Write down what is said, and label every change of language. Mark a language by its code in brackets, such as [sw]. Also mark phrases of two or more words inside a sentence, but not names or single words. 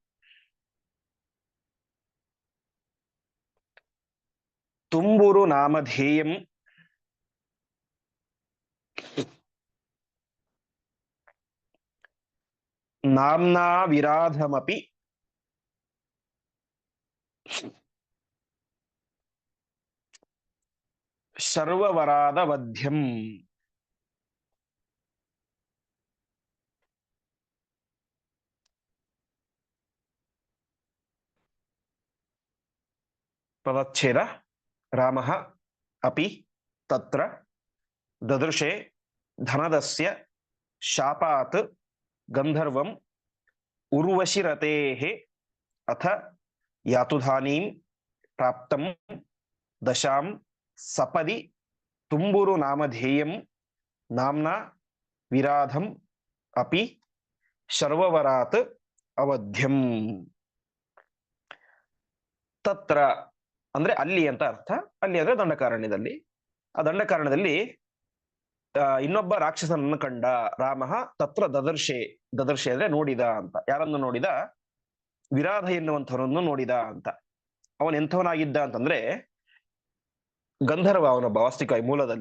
[sa] ತುಂಬುರು ನಾಮಧೇಯಂ ನಾಮ್ನಾ ವಿರಾಧಮಪಿ ಸರ್ವವರಾದ ವಧ್ಯಂ. [kn] ಪದಚ್ಛೇದ. [sa] ರಾಮಃ ಅಪಿ ತತ್ರ ದದೃಶೆ ಧನದಸ್ಯ ಶಾಪಾತ್ ಗಂಧರ್ವಂ ಉರ್ವಶಿರತೇಃ ಅಥ ಯಾತುಧಾನೀಂ ಪ್ರಾಪ್ತಂ ದಶಾಂ ಸಪದಿ ತುಂಬುರು ನಾಮಧೇಯಂ ನಾಮ್ನಾ ವಿರಾಧಂ ಅಪಿ ಶರ್ವವರಾತ್ ಅವಧ್ಯಂ. [kn] ತತ್ರ ಅಂದ್ರೆ ಅಲ್ಲಿ ಅಂತ ಅರ್ಥ. ಅಲ್ಲಿ ಅಂದ್ರೆ ದಂಡಕಾರಣ್ಯದಲ್ಲಿ. ಆ ದಂಡಕಾರಣ್ಯದಲ್ಲಿ ಇನ್ನೊಬ್ಬ ರಾಕ್ಷಸನನ್ನು ಕಂಡ ರಾಮ. [sa] ತತ್ರ ದದರ್ಶೆ, ದದರ್ಶೆ [kn] ಅಂದ್ರೆ ನೋಡಿದ ಅಂತ. ಯಾರನ್ನು ನೋಡಿದ? ವಿರಾಧ ಎನ್ನುವಂಥವರನ್ನು ನೋಡಿದ ಅಂತ. ಅವನ್ ಎಂಥವನಾಗಿದ್ದ ಅಂತಂದ್ರೆ ಗಂಧರ್ವ ಅವನೊಬ್ಬ ವಾಸ್ತವಿಕವಾಗಿ ಮೂಲದಲ್ಲಿ.